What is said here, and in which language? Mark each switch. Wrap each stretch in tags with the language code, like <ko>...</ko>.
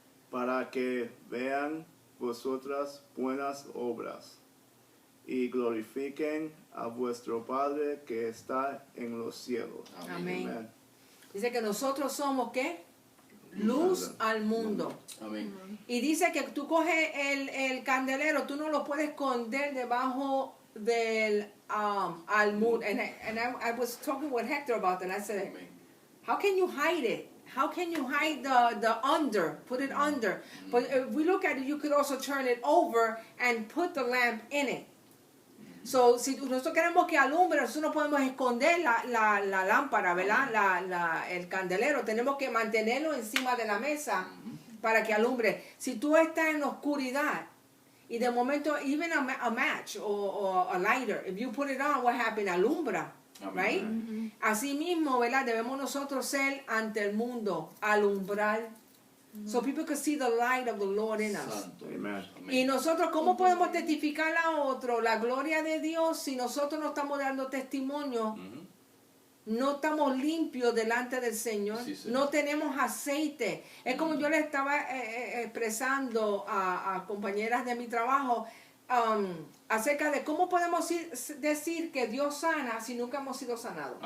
<es>para que vean vosotras buenas obras y glorifiquen a vuestro Padre que está en los cielos. Amén. Dice que nosotros somos, ¿qué? Luz al mundo. Amén. Y dice que tú coges el candelero, tú no lo puedes esconder debajo del almud.</es> <en>And I was talking with Hector about that. I said,</en> <es>Amén.</es> <en>how can you hide it? How can you hide the under? Put it under. But if we look at it, you could also turn it over and put the lamp in it.</en> <es>So, si nosotros queremos que alumbre, nosotros no podemos esconder la lámpara, ¿verdad? El candelero. Tenemos que mantenerlo encima de la mesa para que alumbre. Si tú estás en la oscuridad y de momento,</es> <en>even a match or a lighter, if you put it on, what happens?</en> <es>Alumbra,</es> <en>right?</en> <es>Así mismo, ¿verdad? Debemos nosotros ser ante el mundo, alumbrar.</es> <en>So people can see the light of the Lord in us.</en> <es>Santo.</es> <en>Amen.</en> <es>Amén. Y nosotros, ¿cómo podemos testificar a otro la gloria de Dios si nosotros no estamos dando testimonio? No estamos limpios delante del Señor. Sí, Señor. No tenemos aceite. Es como yo le estaba expresando a compañeras de mi trabajo acerca de cómo podemos decir que Dios sana si nunca hemos sido sanados.</es>